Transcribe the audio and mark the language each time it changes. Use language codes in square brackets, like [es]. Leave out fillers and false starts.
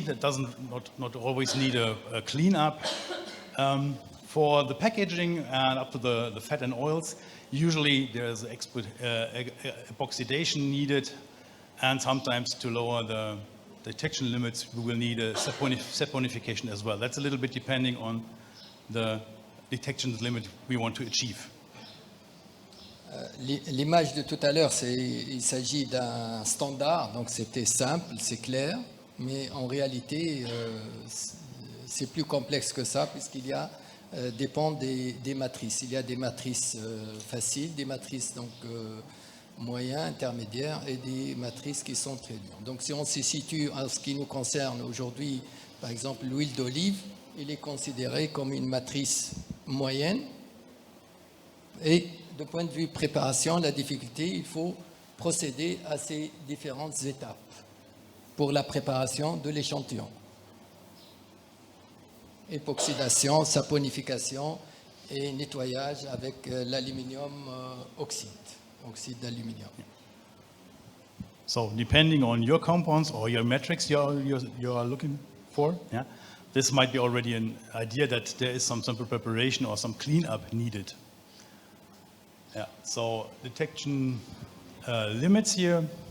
[en] That doesn't not always need a cleanup. For the packaging and up to the fat and oils, usually there's epoxidation needed, and sometimes to lower the detection limits, we will need a saponification as well. That's a little bit depending on the detection limit we want to achieve. [fr] L'image de tout à l'heure, il s'agit d'un standard, donc c'était simple, c'est clair, mais en réalité, c'est plus complexe que ça, puisqu'il y a dépend des matrices. Il y a des matrices faciles, des matrices donc moyens, intermédiaires et des matrices qui sont très dures. Donc si on se situe en ce qui nous concerne aujourd'hui, par exemple l'huile d'olive, il est considéré comme une matrice moyenne. Et de point de vue préparation, la difficulté, il faut procéder à ces différentes étapes pour la préparation de l'échantillon. Époxydation, saponification et nettoyage avec l'aluminium oxyde d'aluminium. [en] So depending on your compounds or your metrics you are looking for, yeah, this might be already an idea that there is some sample preparation or some cleanup needed. Yeah, so detection limits here.